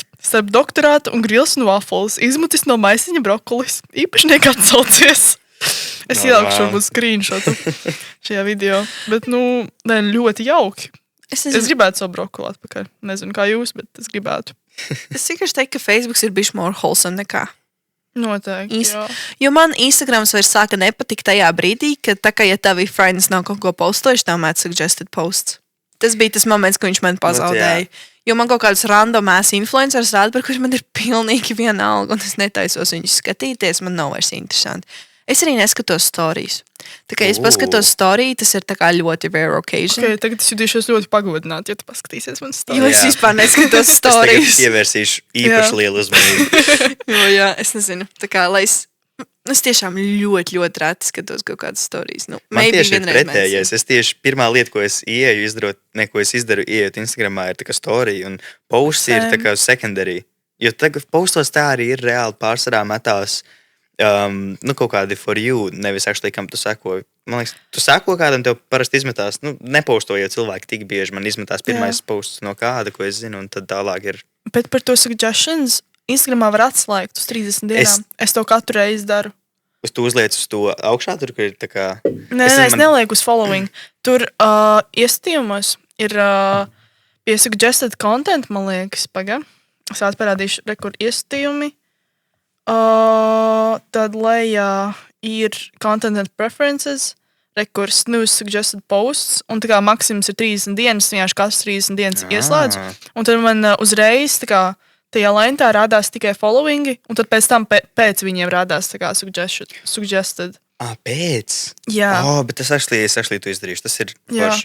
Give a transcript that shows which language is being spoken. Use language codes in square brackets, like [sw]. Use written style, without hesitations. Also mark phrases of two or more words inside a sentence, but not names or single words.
[lv] Starp doktorātu un grils un waffles. Izmutis no maisiņa brokolis. Īpašnieki atsaucies. Es ielākšu varbūt screenshotu šajā video. Bet, ļoti jauki. Es gribētu savu brokoli atpakaļ. Nezinu, kā jūs, bet es gribētu. Es vienkārši teiktu, ka Facebooks ir bijis [en] more wholesome [lv] nekā. Noteikti, jā. Jo man Instagrams vairs sāka nepatikt tajā brīdī, ka tā kā, ja tavi friends nav kaut ko postojuši, tev mēt [en] suggested posts. [lv] Tas bija tas moments, ko viņš man pazaudēja. Jo man kaut kāds [en] random ass [lv] influencers rāda, par kurš man ir pilnīgi vienalga, un es netaisos viņus skatīties, man nav vairs interesanti. Es arī neskatos stories. Tā kā es paskatos story, tas ir tā kā ļoti [en] rare occasion. [lv] Okay, tagad es jutīšos ļoti pagodināti, ja tu paskatīsies man story. Jo es vispār neskatos stories. Es tagad ievērsīšu īpaši lielu uzmanību. Jā, es nezinu. Tā kā, lai es tiešām ļoti, ļoti reti skatos kaut kādas stories. Man tieši ir pretējais. Es tieši pirmā lieta, ko es izdaru, ieejot Instagramā, ir tā kā story, un posts ir tā kā secondary. Jo tagad postos tā arī ir reāli pārsvarā metās kaut kādi [en] for you, [lv] nevis actually, kam tu seko. Man liekas, tu seko kādam, tev parasti izmetās, nepostojot cilvēki tik bieži, man izmetās pirmais posts no kāda, ko es zinu, un tad tālāk ir. Bet par to suggestions Instagramā var atslēgt uz 30 dienām. Es to katru reizi daru. Tu uzliec uz to augšā, tur, kur ir tā kā... Nē, es nelieku uz following. Tur iestījumos ir pie [en] suggested content, [lv] man liekas, es atparādīšu, kur iestījumi. Tad lejā ir [en] content and preferences, [lv] kur [en] snooze suggested posts, [lv] un tā kā maksimums ir 30 dienas, vienkārši katrs 30 dienas ieslēdz. Un tad man uzreiz, tā kā, tajā lentā rādās tikai followingi, un tad pēc tam pēc viņiem rādās tā kā suggested. Pēc? Jā. Bet es actually to izdarīšu, tas ir forši.